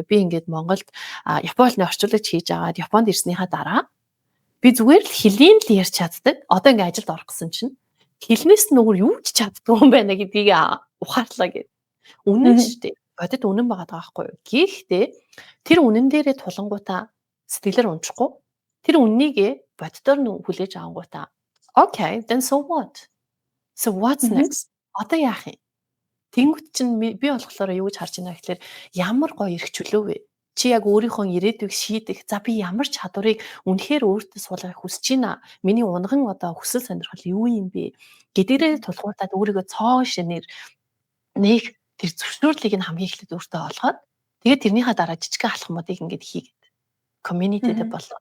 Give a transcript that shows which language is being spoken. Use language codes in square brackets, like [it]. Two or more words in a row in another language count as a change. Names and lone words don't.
[mn] Би ингээд Монголд Японы орчуулагч хийж агаад Японд ирснийхаа дараа би зүгээр л хэлийн л ярьж чаддаг. Одоо ингээд ажилд орох гэсэн чинь хэлнээс нь өөр юу ч чаддгүй юм байна гэдгийг ухаарлаа гэв. Үнэн шүү дээ. Бодит үнэн байгаа байхгүй юу. Гэхдээ тэр үнэн дээрээ тулангуудаа сэтгэлээр унчихгүй. Тэр үннийг бодитоор нь хүлээж авангуудаа [en] okay, then so what? So what's next? [mn] Одоо яах юм? Тэнгүүт чинь би болохоор юу гэж харж байна гэхээр ямар гоё эрх чөлөө вэ? Чи яг өөрийнхөө ирээдүйг шийдэх. За би ямар чадварыг үнэхээр өөртөө суулгахыг хүсэж байна. Миний унган одоо хүсэл сонирхол юу юм бэ? Гэдэгрээ тулгуурлаад өөрийгөө цоо шинээр нэг тэр зөвшөөрлийг нь хамгийн эхлээд өөртөө олгоод тэгээд тэрнийхээ дараа жижигхэн алхмуудыг ингээд хийгээд community-д болоо.